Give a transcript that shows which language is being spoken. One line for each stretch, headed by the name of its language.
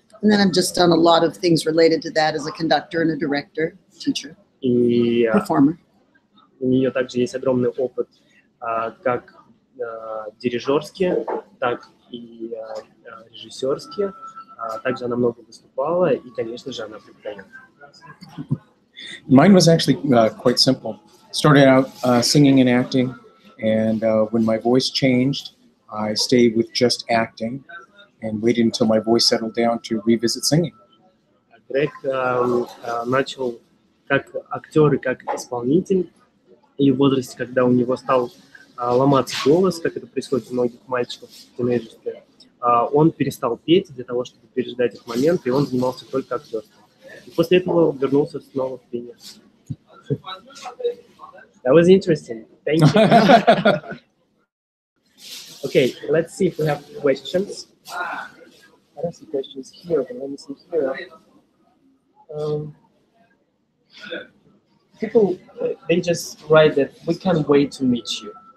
English: And then I've just done a lot of things related to that as a conductor and a director, teacher, performer.
Russian: У нее также есть огромный опыт как дирижерский, так и режиссерский. Также она много выступала, и, конечно же, она преподает.
English: Mine was actually quite simple. Started out singing and acting, and when my voice changed, I stayed with just acting and waited until my voice settled down to revisit singing.
Russian: Грег начал как актер и как исполнитель, и в возрасте, когда у него стал ломаться голос, как это происходит у многих мальчиков в тинейджерстве, он перестал петь для того, чтобы переждать этот момент, и он занимался только актерством. И после этого вернулся снова в пение.
English: That was interesting. Thank you. Okay, let's see if we have questions. I don't see questions here, but let me see here. People, they just write that we can't wait to meet you.